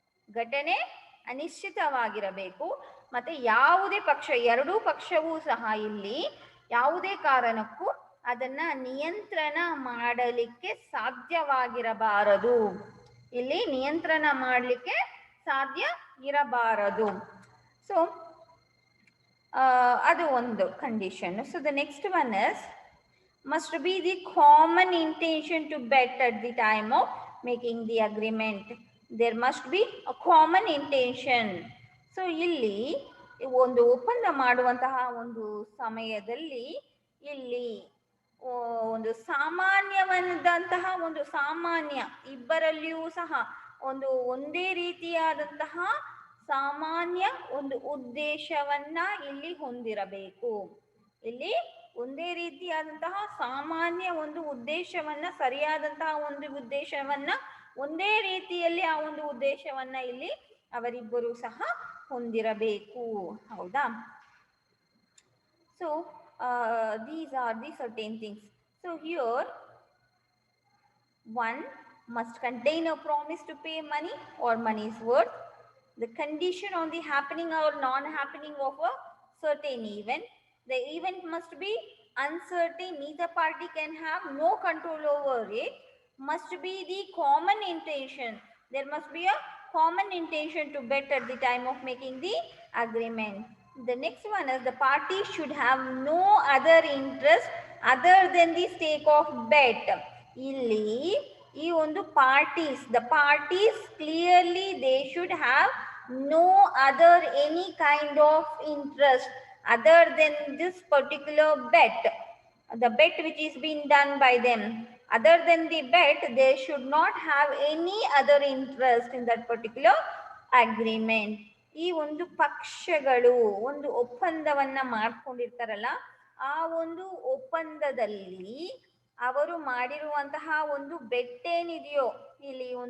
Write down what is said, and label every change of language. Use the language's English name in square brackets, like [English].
[Kannada] ಘಟನೆ ಅನಿಶ್ಚಿತವಾಗಿರಬೇಕು. ಮತ್ತೆ ಯಾವುದೇ ಪಕ್ಷ, ಎರಡೂ ಪಕ್ಷವೂ ಸಹ ಇಲ್ಲಿ ಯಾವುದೇ ಕಾರಣಕ್ಕೂ ಅದನ್ನ ನಿಯಂತ್ರಣ ಮಾಡಲಿಕ್ಕೆ ಸಾಧ್ಯವಾಗಿರಬಾರದು. ಇಲ್ಲಿ ನಿಯಂತ್ರಣ ಮಾಡಲಿಕ್ಕೆ ಸಾಧ್ಯ ಇರಬಾರದು. ಸೊ ಅದು ಒಂದು condition. [English] So the next one is must be the common intention to bet at the time of making the agreement. There must be a common intention. [Kannada] So ಇಲ್ಲಿ ಒಂದು ಒಪ್ಪಂದ ಮಾಡುವಂತಹ ಒಂದು ಸಮಯದಲ್ಲಿ ಇಲ್ಲಿ ಒಂದು ಸಾಮಾನ್ಯವಾದಂತಹ ಒಂದು ಸಾಮಾನ್ಯ ಇಬ್ಬರಲ್ಲಿಯೂ ಸಹ ಒಂದೇ ರೀತಿಯಾದಂತಹ ಸಾಮಾನ್ಯ ಒಂದು ಉದ್ದೇಶವನ್ನ ಇಲ್ಲಿ ಹೊಂದಿರಬೇಕು. ಇಲ್ಲಿ ಒಂದೇ ರೀತಿಯಾದಂತಹ ಸಾಮಾನ್ಯ ಒಂದು ಉದ್ದೇಶವನ್ನ, ಸರಿಯಾದಂತಹ ಒಂದು ಉದ್ದೇಶವನ್ನ, ಒಂದೇ ರೀತಿಯಲ್ಲಿ ಆ ಒಂದು ಉದ್ದೇಶವನ್ನ ಇಲ್ಲಿ ಅವರಿಬ್ಬರು ಸಹ ಹೊಂದಿರಬೇಕು. ಹೌದಾ? [English] So these are the certain things. So here one must contain a promise to pay money or money's worth, the condition on the happening or non-happening of a certain event. The event must be uncertain, neither party can have no control over it. Must be the common intention. There must be a common intention to bet at the time of making the agreement. The next one is the parties should have no other interest other than the stake of bet. [Kannada] ಇಲ್ಲಿ ಈ ಒಂದು [English] the parties clearly they should have no other any kind of interest other than this particular bet, the bet which is being done by them. Other than the bet, they should not have any other interest in that particular agreement. [Kannada] ಈ ಒಂದು ಪಕ್ಷಗಳು ಒಂದು ಒಪ್ಪಂದವನ್ನ ಮಾಡ್ಕೊಂಡಿರ್ತಾರಲ್ಲ, ಆ ಒಂದು ಒಪ್ಪಂದದಲ್ಲಿ ಅವರು ಮಾಡಿರುವಂತಹ ಒಂದು ಬೆಟ್ ಏನಿದೆಯೋ, ಇಲ್ಲಿ